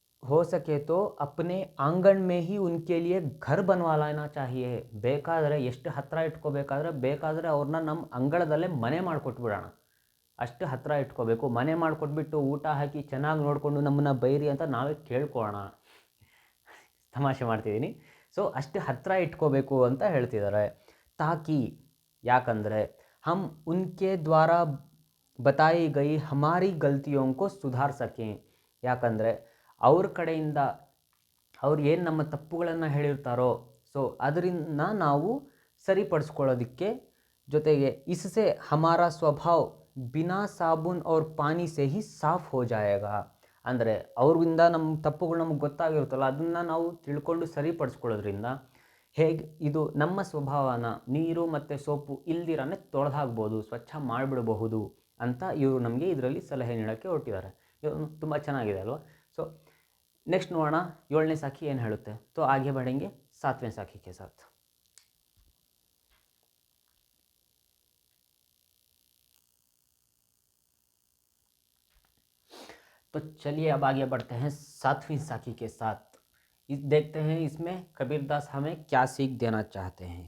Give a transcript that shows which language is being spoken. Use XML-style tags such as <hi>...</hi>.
<hi>हो सके तो अपने आंगन में ही उनके लिए घर बनवा लेना चाहिए.</hi> <kn>ಬೇಕಾದರೆ ಎಷ್ಟು ಹತ್ತಿರ ಇಟ್ಕೋಬೇಕಾದ್ರೆ ಬೇಕಾದರೆ ಅವ್ರನ್ನ ನಮ್ಮ ಅಂಗಳದಲ್ಲೇ ಮನೆ ಮಾಡಿಕೊಟ್ಬಿಡೋಣ, ಅಷ್ಟು ಹತ್ತಿರ ಇಟ್ಕೋಬೇಕು. ಮನೆ ಮಾಡಿಕೊಟ್ಬಿಟ್ಟು ಊಟ ಹಾಕಿ ಚೆನ್ನಾಗಿ ನೋಡಿಕೊಂಡು ನಮ್ಮನ್ನು ಬೈರಿ ಅಂತ ನಾವೇ ಕೇಳ್ಕೊಳ್ಳೋಣ. ತಮಾಷೆ ಮಾಡ್ತಿದ್ದೀನಿ. ಸೊ ಅಷ್ಟು ಹತ್ತಿರ ಇಟ್ಕೋಬೇಕು ಅಂತ ಹೇಳ್ತಿದ್ದಾರೆ.</kn> <hi>ತಾಕಿ ಯಾಕಂದರೆ हम उनके द्वारा बताई गई हमारी गलतियों को सुधार सकें.</hi> <kn>ಯಾಕಂದರೆ ಅವ್ರ ಕಡೆಯಿಂದ ಅವ್ರು ಏನು ನಮ್ಮ ತಪ್ಪುಗಳನ್ನು ಹೇಳಿರ್ತಾರೋ ಸೊ ಅದರಿಂದ ನಾವು ಸರಿಪಡಿಸ್ಕೊಳ್ಳೋದಕ್ಕೆ, ಜೊತೆಗೆ</kn> <hi>इससे हमारा स्वभाव बिना साबुन और पानी से ही साफ हो जाएगा.</hi> <kn>ಅಂದರೆ ಅವ್ರಿಂದ ನಮ್ಮ ತಪ್ಪುಗಳು ನಮಗೆ ಗೊತ್ತಾಗಿರುತ್ತಲ್ಲ ಅದನ್ನು ನಾವು ತಿಳ್ಕೊಂಡು ಸರಿಪಡಿಸ್ಕೊಳ್ಳೋದ್ರಿಂದ ಹೇಗೆ ಇದು ನಮ್ಮ ಸ್ವಭಾವನ ನೀರು ಮತ್ತು ಸೋಪು ಇಲ್ದಿರನೇ ತೊಳೆದು ಹಾಕ್ಬೋದು, ಸ್ವಚ್ಛ ಮಾಡಿಬಿಡಬಹುದು ಅಂತ ಇವರು ನಮಗೆ ಇದರಲ್ಲಿ ಸಲಹೆ ನೀಡೋಕ್ಕೆ ಹೊರಟಿದ್ದಾರೆ. ಇದು ತುಂಬ ಚೆನ್ನಾಗಿದೆ ಅಲ್ವಾ? ಸೊ नेक्स्ट ನೋಡೋಣ 7ನೇ साखी ಏನು ಹೇಳುತ್ತೆ.</kn> <hi>तो आगे बढ़ेंगे 7वें साखी के साथ. तो चलिए अब आगे बढ़ते हैं 7वीं साखी के साथ. देखते हैं इसमें कबीरदास हमें क्या सीख देना चाहते हैं.</hi>